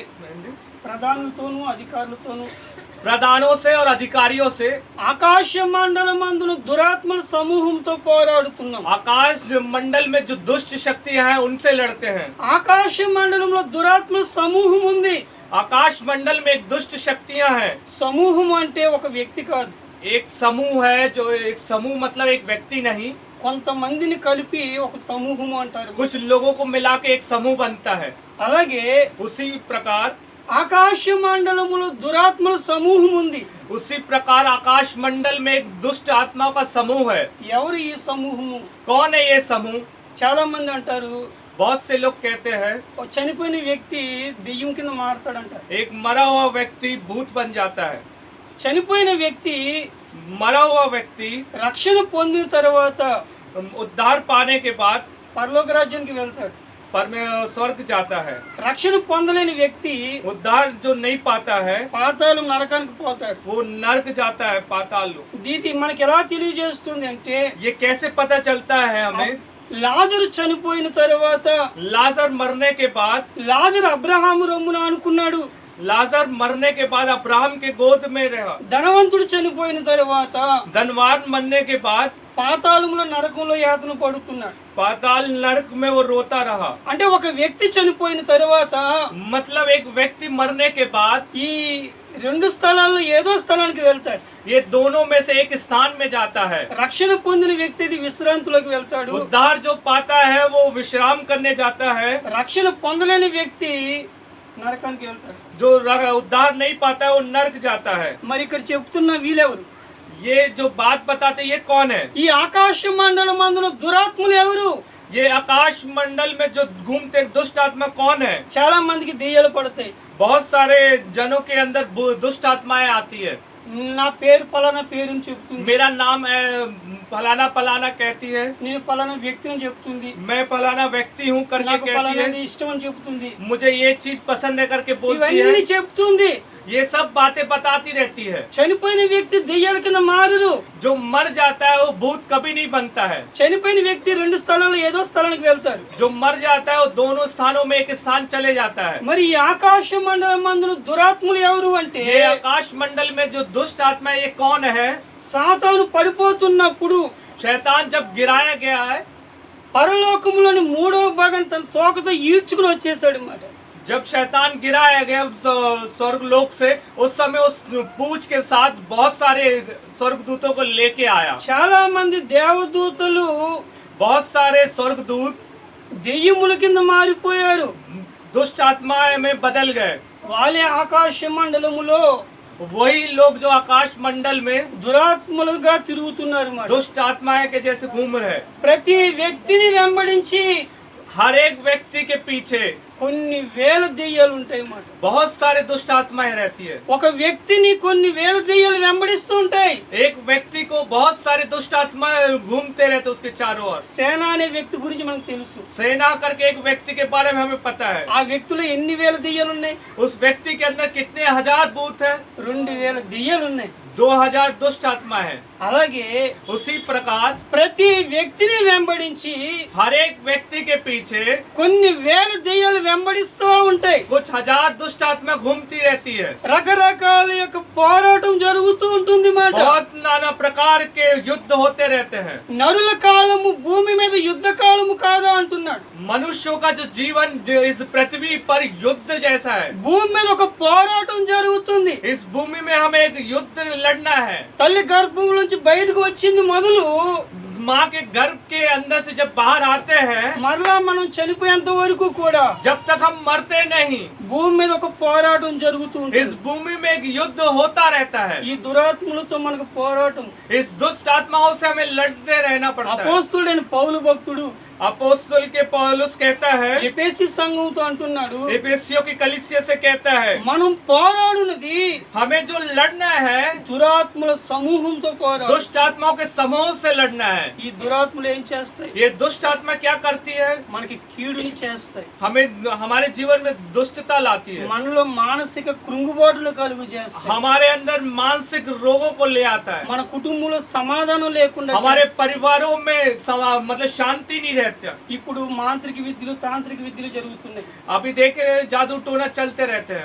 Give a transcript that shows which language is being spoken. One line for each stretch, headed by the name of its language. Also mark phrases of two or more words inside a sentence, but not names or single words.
Telugu: ప్రధానులతోనూ అధికారులతోనూ
Hindi: प्रधानों से और अधिकारियों से,
Telugu: ఆకాశ మండలమందున దురాత్మల సమూహంతో పోరాడుతున్నాం.
Hindi: आकाश मंडल में जो दुष्ट शक्तियां हैं उनसे लड़ते हैं।
Telugu: ఆకాశ మండలంలో దురాత్మల సమూహం ఉంది.
Hindi: आकाश मंडल में एक दुष्ट शक्तियां हैं।
Telugu: సమూహం అంటే ఒక వ్యక్తి కాదు,
Hindi: एक समूह है, जो एक समूह मतलब एक व्यक्ति नहीं,
Telugu: కొంతమందిని కలిపి ఒక సమూహం అంటారు.
Hindi: कुछ लोगों को मिला के एक समूह बनता है।
Telugu: అలాగే
Hindi: उसी प्रकार
Telugu: ఆకాశ మండలములో దురాత్మల సమూహం ఉంది.
Hindi: उसी प्रकार आकाश मंडल में एक दुष्ट आत्माओं का समूह है।
Telugu: ఎవరు ఈ సమూహము?
Hindi: कौन है ये समूह?
Telugu: చాలా మంది అంటారు
Hindi: बहुत से लोग कहते हैं
Telugu: ఓ చనిపోయిన వ్యక్తి దెయ్యం కింద మారతాడంటారు.
Hindi: एक मरा हुआ व्यक्ति भूत बन जाता है।
Telugu: చనిపోయిన వ్యక్తి
Hindi: मरा हुआ व्यक्ति
Telugu: రక్షణ పొందిన తర్వాత
Hindi: उद्धार पाने के बाद
Telugu: పరలోక రాజ్యానికి వెళ్తాడు.
Hindi: स्वर्ग जाता है।
Telugu: రక్షణ పొందలేని వ్యక్తి
Hindi: उद्धार जो नहीं पाता है
Telugu: పాతాళం నరకానికి పోతాడు.
Hindi: वो नर्क जाता है, पाताल।
Telugu: దీది మనకి ఎలా తెలియజేస్తుంది అంటే
Hindi: ये कैसे पता चलता है हमें?
Telugu: లాజరు చనిపోయిన తర్వాత
Hindi: लाजर मरने के बाद,
Telugu: లాజరు అబ్రహాము రొమ్మున అనుకున్నాడు.
Hindi: लाजर मरने के बाद अब्राहम के गोद में रहा।
Telugu: ధనవంతుడు చనిపోయిన తర్వాత
Hindi: धनवान मरने के बाद
Telugu: పాతాళంలో నరకంలో యాతన పడుతున్నాడు.
Hindi: पाताल नरक में वो रोता रहा।
Telugu: అంటే ఒక వ్యక్తి చనిపోయిన తర్వాత
Hindi: मतलब एक व्यक्ति मरने के बाद
Telugu: ఈ రెండు స్థలాల్లో ఏదో స్థలానికి వెళ్తాడు.
Hindi: ये दोनों में से एक स्थान में जाता है।
Telugu: రక్షణ పొందిన వ్యక్తి విశ్రాంతిలోకి వెళ్తాడు.
Hindi: उद्धार जो पाता है वो विश्राम करने जाता है।
Telugu: రక్షణ పొందలేని వ్యక్తి నరకానికి వెళ్తాడు.
Hindi: जो उद्धार नहीं पाता है वो नरक जाता है।
Telugu: మరి ఇక్కడ చెప్తున్న వీళ్ళెవరు?
Hindi: ये जो बात बताते ये कौन है?
Telugu: ఈ ఆకాశ మండలం అందున దురాత్మలు ఎవరు?
Hindi: ये आकाश मंडल में जो घूमते दुष्ट आत्मा कौन है?
Telugu: చాలా మందికి దెయ్యాలు పడతాయి.
Hindi: बहुत सारे जनों के अंदर दुष्ट आत्माएं आती है।
Telugu: నా పేరు పలానా పేరుని చెప్తుంది,
Hindi: मेरा नाम है फलाना फलाना कहती है,
Telugu: నేను పలానా వ్యక్తిని చెప్తుంది,
Hindi: मैं फलाना व्यक्ति हूँ करके
Telugu: నాకు
Hindi: कहती
Telugu: పలానా
Hindi: है,
Telugu: ఇష్టం అని చెప్తుంది.
Hindi: मुझे ये चीज पसंद है करके बोलती
Telugu: ఇవన్నీ
Hindi: है।
Telugu: చెప్తుంది.
Hindi: ये सब बातें बताती रहती है।
Telugu: చనిపోయిన వ్యక్తి దెయ్యాల కింద మారరు.
Hindi: जो मर जाता है वो भूत कभी नहीं बनता है।
Telugu: చనిపోయిన వ్యక్తి రెండు స్థలాల్లో ఏదో స్థలానికి వెళ్తారు.
Hindi: जो मर जाता है वो दोनों स्थानों में एक स्थान चले जाता है।
Telugu: మరి ఈ ఆకాశ మండలం అందున దురాత్మలు ఎవరు అంటే
Hindi: ये आकाश मंडल में जो दुष्ट आत्मा है ये कौन है?
Telugu: సాతాను పడిపోతున్నప్పుడు
Hindi: शैतान जब गिराया गया है,
Telugu: పరలోకములోని మూడవ భాగం తన తోకతో ఈడ్చుకుని వచ్చేసాడు అన్నమాట.
Hindi: जब शैतान गिराया गया स्वर्ग लोक से, उस समय उस पूंछ के साथ बहुत सारे स्वर्गदूतों को लेके आया।
Telugu: చాలా మంది దేవదూతలు
Hindi: बहुत सारे स्वर्गदूत
Telugu: దెయ్యముల కింద మారిపోయారు.
Hindi: दुष्ट आत्माएं में बदल गए।
Telugu: వాళ్ళే ఆకాశ మండలములో
Hindi: वही लोग जो आकाश मंडल में
Telugu: దురాత్మలుగా తిరుగుతున్నారు అన్నమాట.
Hindi: दुष्ट आत्माएं के जैसे घूम रहे।
Telugu: ప్రతి వ్యక్తిని వెంబడించి
Hindi: हर एक व्यक्ति के पीछे
Telugu: కొన్ని వేల దెయ్యాలు ఉంటాయి అన్నమాట.
Hindi: बहुत सारे दुष्ट आत्माएं रहती है।
Telugu: ఒక వ్యక్తిని కొన్ని వేల దెయ్యాలు వెంబడిస్తూ ఉంటాయి.
Hindi: एक व्यक्ति को बहुत सारे दुष्ट आत्माएं घूमते रहते उसके चारों ओर।
Telugu: సేన అనే వ్యక్తి గురించి మనకు తెలుసు.
Hindi: सेना करके एक व्यक्ति के बारे में हमें पता है।
Telugu: ఆ వ్యక్తిలో ఎన్ని వేల దెయ్యాలు ఉన్నాయి?
Hindi: उस व्यक्ति के अंदर कितने हजार भूत है?
Telugu: 2000 దెయ్యాలు ఉన్నాయి.
Hindi: 2000 दुष्ट आत्मा है।
Telugu: అలాగే
Hindi: उसी प्रकार
Telugu: ప్రతి వ్యక్తిని వెంబడించి
Hindi: हर एक व्यक्ति के पीछे
Telugu: కొన్ని వేల దెయ్యాలు వెంబడిస్తూ ఉంటాయి.
Hindi: कुछ हजार दुष्ट आत्मा घूमती रहती है।
Telugu: రకరకాల యొక్క పోరాటం జరుగుతూ ఉంటుంది మాట.
Hindi: बहुत नाना प्रकार के युद्ध होते रहते हैं।
Telugu: నరుల కాలము భూమి మీద యుద్ధ కాలము కాదా అంటున్నాడు.
Hindi: मनुष्यों का जो जीवन इस पृथ्वी पर युद्ध जैसा है।
Telugu: భూమి మీద ఒక పోరాటం జరుగుతుంది.
Hindi: इस भूमि में हमें एक युद्ध लड़ना है।
Telugu: తల్లి గర్భం నుంచి బయటకు వచ్చింది మొదలు
Hindi: माँ के गर्भ के अंदर से जब बाहर आते हैं,
Telugu: మరలా మనం చనిపోయేంత వరకు కూడా
Hindi: जब तक हम मरते नहीं,
Telugu: భూమి మీద ఒక పోరాటం జరుగుతూ
Hindi: इस
Telugu: ఉంటుంది.
Hindi: भूमि में एक युद्ध होता रहता है।
Telugu: ఈ దురాత్మలతో మనకు పోరాటం.
Hindi: इस दुष्ट आत्माओं से हमें लड़ते रहना पड़ता है।
Telugu: అపోస్తుడైన పౌలు భక్తుడు
Hindi: अपोस्तल के पौलुस कहता है,
Telugu: ఎఫెసీ సంఘంతో అంటున్నాడు,
Hindi: एफेसियों की कलीसिया से कहता है,
Telugu: మనం పోరాడునది
Hindi: हमें जो लड़ना है
Telugu: దురాత్మల సమూహంతో పోరాడు.
Hindi: दुष्ट आत्माओं के समूह से लड़ना है।
Telugu: ఈ దురాత్మలు ఏం చేస్తాయి?
Hindi: ये दुष्ट आत्मा क्या करती है?
Telugu: మనకి కీడుని చేస్తాయి.
Hindi: हमें हमारे जीवन में दुष्टता लाती है।
Telugu: మనలో మానసిక కృంగుబాటును కలుగు చేస్తాయి.
Hindi: हमारे अंदर मानसिक रोगों को ले आता है।
Telugu: మన కుటుంబంలో సమాధానం లేకుండా
Hindi: हमारे
Telugu: చేస్తాయి.
Hindi: परिवारों में मतलब शांति नहीं रहती।
Telugu: ఇప్పుడు మాంత్రిక విద్యలు తాంత్రిక విద్యలు జరుగుతున్నాయి.
Hindi: अभी देखे जादू टोना चलते रहते हैं।